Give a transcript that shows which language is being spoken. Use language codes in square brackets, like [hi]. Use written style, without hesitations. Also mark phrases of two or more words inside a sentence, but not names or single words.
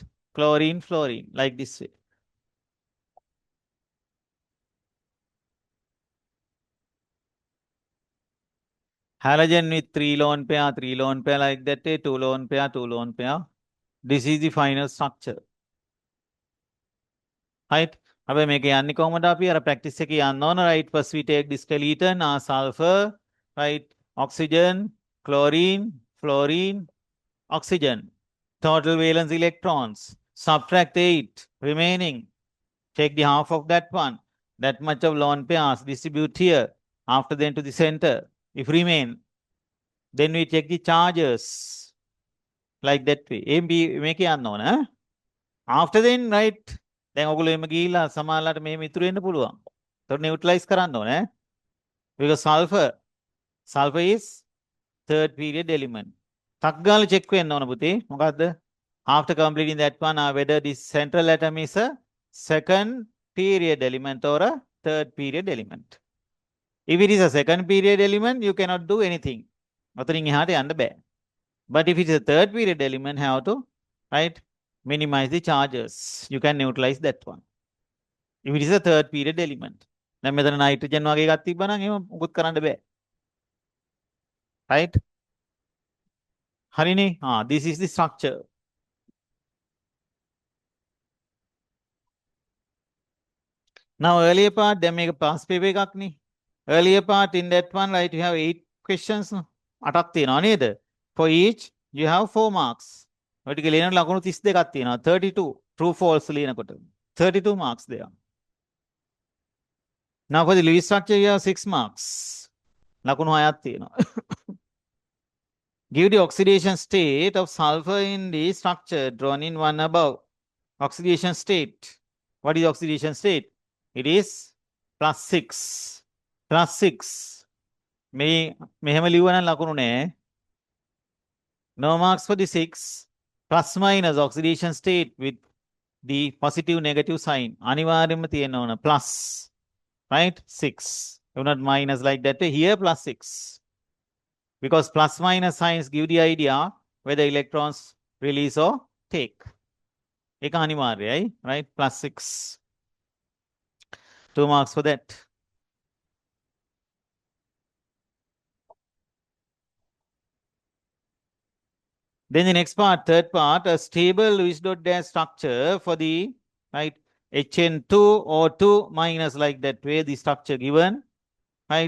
[en] Chlorine, fluorine, like this way. Halogen with 3 lone pair, 3 lone pair like that, 2 lone pair, 2 lone pair. This is the final structure. Right? [si] अब මේක යන්නේ කොහොමද අපි අර practice එකේ යන්න ඕන [en] right first we take the skeleton sulfur right oxygen chlorine fluorine oxygen total valence electrons subtract 8 remaining take the half of that one that much of lone pairs distribute here after then to the center if remain then we take the charges like that way [si] මේක යන්න ඕන [en] after then right [si] දැන් ඔයගොල්ලෝ එම ගිහිල්ලා සමානලට මෙහෙම ඉතුරු වෙන්න පුළුවන්. ඒතකොට නියුට්‍රලයිස් කරන්න ඕනේ. [en] because sulfur is third period element. [si] ටක් ගාලා check වෙන්න ඕන පුතේ. මොකද්ද? [en] After completing that one whether this central atom is a second period element or a third period element. If it is a second period element you cannot do anything. [si] ඔතනින් එහාට යන්න බෑ. [en] But if it is a third period element have to right minimize the charges. You can neutralize that one. If it is a third period element. [si] දැන් මෙතන නයිට්‍රජන් වගේ එකක් තිබ්බනම් එහෙම මුකුත් කරන්න බෑ. Right? හරිනේ? [en] This is the structure. Now earlier part [si] දැන් මේක [en] past paper [si] එකක් නේ. [en] Earlier part in that one right you have 8 questions. [si] 8ක් තියෙනවා නේද? [en] For each you have 4 marks. [si] ඔය ටික ලියන ලකුණු 32ක් තියෙනවා. 32 [en] true false [si] ලියනකොට. [en] 32 marks there. Now for the Lewis structure you have 6 marks. [si] ලකුණු 6ක් තියෙනවා. [en] Give the oxidation state of sulfur in the structure drawn in one above. Oxidation state. What is oxidation state? It is plus 6. Plus 6. [si] මෙහෙම ලියුවනම් ලකුණු නෑ. [en] No marks for the 6. Plus minus oxidation state with the positive negative sign. [si] අනිවාර්යයෙන්ම තියෙන්න ඕන plus. Right? 6. [en] Do not minus like that. Here plus 6. Because plus minus signs give the idea whether electrons release or take. [si] ඒක අනිවාර්යයි, [en] right? Plus 6. 2 marks for that. Then the next part, third part, a stable Lewis dot dash structure for the right HN2 or 2 minus like that way the structure given, right?